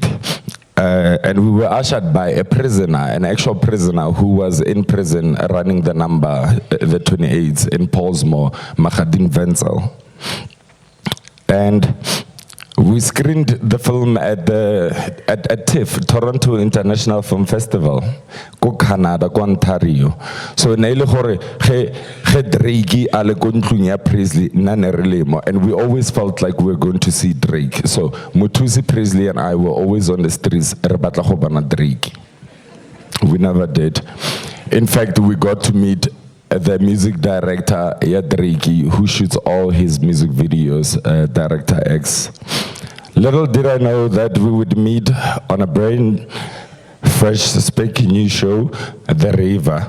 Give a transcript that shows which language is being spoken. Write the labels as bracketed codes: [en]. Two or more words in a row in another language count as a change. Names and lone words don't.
[en] And we were ushered by a prisoner, an actual prisoner who was in prison running the number, the 28th in Paulsmoor, Mahadin Zenzo. And we screened the film at TIFF, Toronto International Film Festival, go Canada, go Ontario. [tn] So Drake ale go ntlong ya Presley nane re lemo, [en] and we always felt like we were going to see Drake. So Muthusi, Presley, and I were always on the streets [tn] re batla go bona Drake. [en] We never did. In fact, we got to meet the music director, Drake, who shoots all his music videos, Director X. Little did I know that we would meet on a brand fresh, speaking new show, The River.